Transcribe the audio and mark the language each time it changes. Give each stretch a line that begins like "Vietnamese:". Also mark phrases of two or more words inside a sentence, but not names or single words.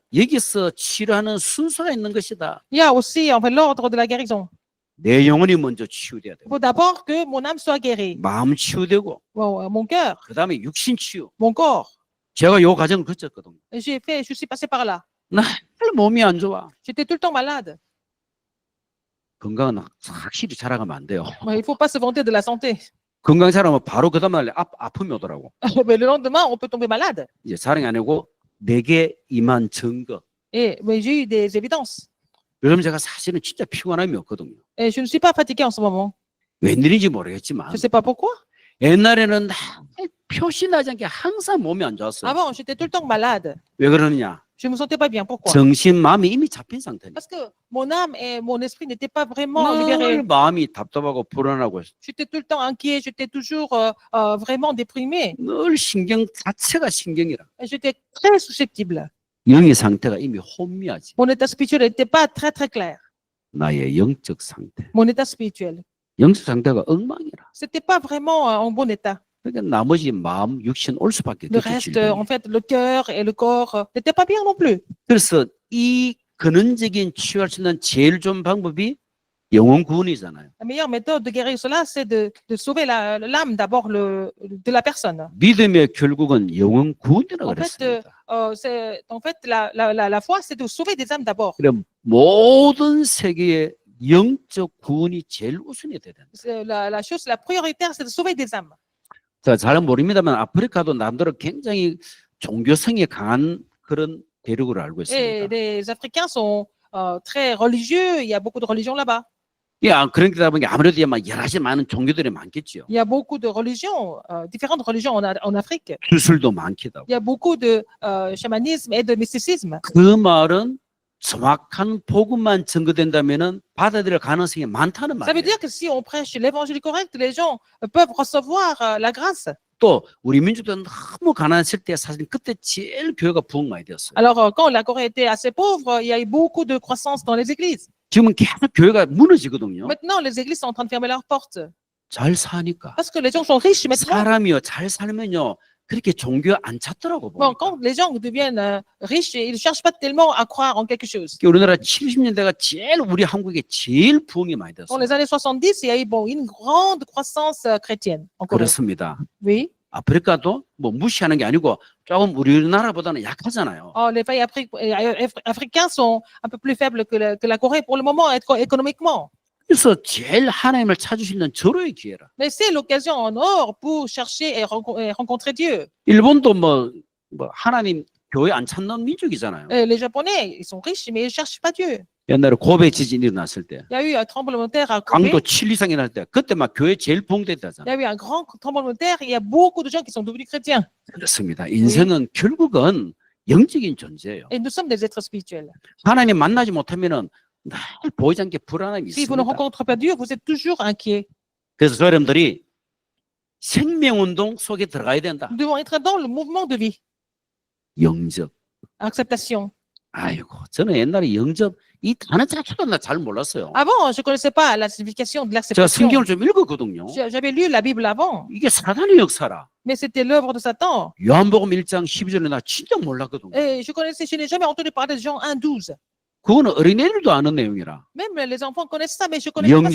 Korean: 여기서 치료하는 순서가 있는 것이다.
French: Il y a aussi en fait, l'ordre de la guérison.
Korean: 내 영혼이 먼저 치유돼야
French: Il
Korean: 되고,
French: faut d'abord que mon âme soit guérie.
Korean: 마음 치유되고,
French: Bon, mon cœur,
Korean: 그 다음에 육신 치유.
French: mon corps.
Korean: 제가 요 과정을 거쳤거든요.
French: Et je suis passé par là.
Korean: 나 몸이 안 좋아.
French: J'étais tout le temps malade.
Korean: 건강은 확실히 자랑하면 안 돼요.
French: Mais il ne faut pas se vanter de la santé.
Korean: 건강 자랑하면 바로 그 다음날 아픔이 오더라고.
French: Mais le lendemain, on peut tomber malade.
Korean: 이제 자랑이 아니고 내게 임한 증거.
French: Mais j'ai eu des évidences.
Korean: 요즘 제가 사실은 진짜 피곤함이 없거든요.
French: Et je ne suis pas fatiguée en ce moment.
Korean: 웬일인지 모르겠지만
French: Je ne sais pas pourquoi.
Korean: 옛날에는 표시 나지 않게 항상 몸이 안 좋았어요.
French: Avant, j'étais tout le temps malade.
Korean: 왜 그러느냐?
French: Je ne me sentais pas bien. Pourquoi?
Korean: 정신, 마음이 이미 잡힌 상태니까.
French: Parce que mon âme et mon esprit n'étaient pas vraiment
Korean: 늘
French: libérés.
Korean: 마음이 답답하고 불안하고
French: J'étais tout le temps inquiet, j'étais toujours vraiment déprimé.
Korean: 늘 신경 자체가 신경이라.
French: Et j'étais très susceptible.
Korean: 영의 상태가 이미 혼미하지.
French: Mon état spirituel n'était pas très très clair.
Korean: 나의 영적 상태.
French: Mon état spirituel.
Korean: 영적 상태가 엉망이라.
French: C'était pas vraiment en bon état.
Korean: 그러니까 나머지 마음, 육신 올 수밖에
French: Le
Korean: 없겠죠.
French: reste, en fait, le cœur et le corps n'étaient pas bien non plus.
Korean: 그래서 이 근원적인 치유할 수 있는 제일 좋은 방법이 영혼 구원이잖아요.
French: La meilleure méthode de guérir cela, c'est de sauver l'âme d'abord de la personne.
Korean: 믿음의 결국은 영혼 구원이라고
French: En fait,
Korean: 그랬습니다.
French: la foi, c'est de sauver des âmes d'abord.
Korean: 그럼 모든 세계의 영적 구원이 제일 우선이 돼야 된다.
French: La chose la prioritaire, c'est de sauver des âmes.
Korean: 자, 잘 모릅니다만 아프리카도 남대로 굉장히 종교성이 강한 그런 대륙으로 알고
French: Et
Korean: 있습니다.
French: les Africains sont très religieux. Il y a beaucoup de religions là-bas.
Korean: 예, 그러다 보니 아무래도 막 여러 가지 많은 종교들이 많겠죠.
French: Il y a beaucoup de religions, différentes religions en Afrique.
Korean: 주술도 많기도 하고.
French: Il y a beaucoup de chamanisme et de mysticisme.
Korean: 그 말은 정확한 복음만 증거된다면은 받아들일 가능성이 많다는
French: Ça veut
Korean: 말이에요.
French: dire que si on prêche l'évangile correct, les gens peuvent recevoir la grâce.
Korean: 또 우리 민족도 너무 가난했을 때 사실 그때 제일 교회가 부흥 많이 되었어요.
French: Alors, quand la Corée était assez pauvre, il y a eu beaucoup de croissance dans les églises.
Korean: 지금은 계속 교회가 무너지거든요.
French: Maintenant, les églises sont en train de fermer leurs portes.
Korean: 잘 사니까.
French: Parce que les gens sont riches maintenant.
Korean: 사람이요 잘 살면요 그렇게 종교 안 찾더라고
French: Bon,
Korean: 보니까.
French: quand les gens deviennent riches, ils ne cherchent pas tellement à croire en quelque chose.
Korean: 우리나라 70년대가 제일 우리 한국에 제일 부흥이 많이
French: Dans
Korean: 됐어요.
French: les années 70, il y a eu une grande croissance chrétienne en Corée.
Korean: 그렇습니다.
French: Oui.
Korean: 아프리카도 뭐 무시하는 게 아니고 조금 우리나라보다는 약하잖아요.
French: Oh, les pays africains sont un peu plus faibles que la Corée pour le moment économiquement.
Korean: 그래서 제일 하나님을 찾을 수 있는 절호의 기회라.
French: Mais c'est l'occasion en or pour chercher et rencontrer Dieu.
Korean: 일본도 뭐 하나님 교회 안 찾는 민족이잖아요.
French: Les Japonais, ils sont riches, mais ils ne cherchent pas Dieu.
Korean: 옛날에 고베 지진이 일어났을 때
French: Il y a eu un tremblement de terre à Kobe.
Korean: 강도 7 이상이 날 때 그때 막 교회 제일
French: Il
Korean: 봉됐다잖아.
French: y a eu un grand tremblement de terre. Il y a beaucoup de gens qui sont devenus chrétiens.
Korean: 그렇습니다. 인생은 결국은 영적인 존재예요.
French: Et nous sommes des êtres spirituels.
Korean: 하나님 만나지 못하면은 늘 보이지 않게 불안함이
French: Si vous ne
Korean: 있습니다.
French: rencontrez pas Dieu, vous êtes toujours inquiet.
Korean: 그래서 저 여러분들이 생명운동 속에 들어가야 된다.
French: Nous devons être dans le mouvement de vie.
Korean: 영접.
French: Acceptation.
Korean: 아이고, 저는 옛날에 영접 이 단어 자체가 나 잘 몰랐어요.
French: Avant, je ne connaissais pas la signification de
Korean: 제가
French: l'acceptation.
Korean: 성경을 좀 읽었거든요.
French: J'avais lu la Bible avant,
Korean: 이게 사단의 역사라.
French: mais c'était l'œuvre de Satan.
Korean: 요한복음 1장 12절에 나 진짜 몰랐거든요.
French: Et je n'ai jamais entendu parler de Jean 1,12.
Korean: 그거는 어린애들도 아는 내용이라.
French: Même les enfants connaissent ça, mais je connais pas ce